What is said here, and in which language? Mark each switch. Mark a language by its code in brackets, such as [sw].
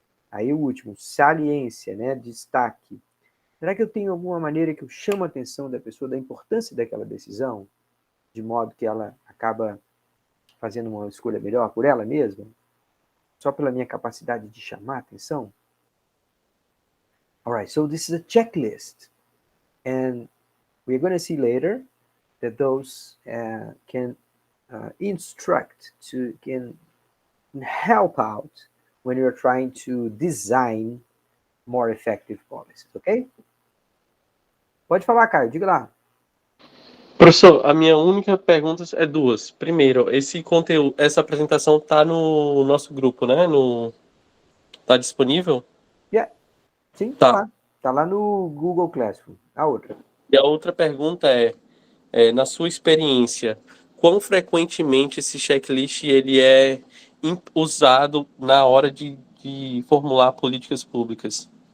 [pt] Aí o último, saliência, né? Destaque. Será que eu tenho alguma maneira que eu chamo a atenção da pessoa da importância daquela decisão, de modo que ela acaba fazendo uma escolha melhor por ela mesma, só pela minha capacidade de chamar a atenção? [en] All right, so this is a checklist, and we're going to see later that those can instruct, can help out when you're trying to design more effective policies, ok? [pt] Pode falar, Caio, diga lá. Professor, a minha única pergunta é duas. Primeiro, esse conteúdo, essa apresentação está no nosso grupo, né? Tá disponível? [en] Yeah. [pt] Sim, tá Tá. lá. Tá lá no Google Classroom. A outra. E a outra pergunta na sua experiência, quão frequentemente esse checklist ele é usado na hora de formular políticas públicas?